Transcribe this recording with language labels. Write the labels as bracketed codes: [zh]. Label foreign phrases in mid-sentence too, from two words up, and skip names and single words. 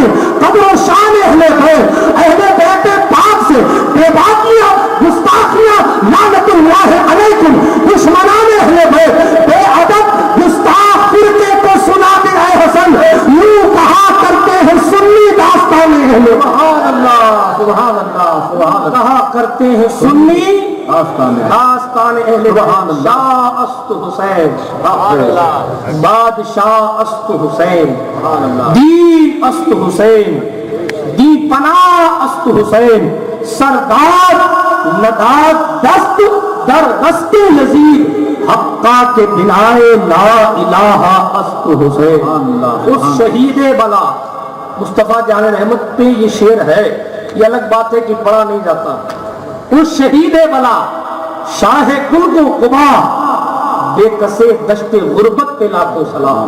[ur] قدر و شان اہل بیت، اہل بیت پاک سے بے باکیاں گستاخیاں [ar] لعنت اللہ علیکم، [ur] دشمنان اہل بیت بے ادب گستاخ فرقے کو سنا دے اے حسن، یوں کہا کرتے ہیں سنی داستان اہل بیت، [ar] سبحان اللہ سبحان اللہ [ur] سبحان اللہ، کہا کرتے ہیں سنی داستان اہل بیت، [fa] شاہ است حسین بادشاہ است حسین، دین است حسین، دی پناہ است حسین، سردار نداد دست در دست یزید، حقا کے بنائے [ar] لا الہ [fa] است حسین، [ur] اس شہید بلا۔ مصطفیٰ جان رحمت پہ یہ شعر ہے، یہ الگ بات ہے کہ پڑھا نہیں جاتا، اس شہید بلا شاہ گلگ و قبا، بے کسے دشت غربت پہ لاکھوں سلام،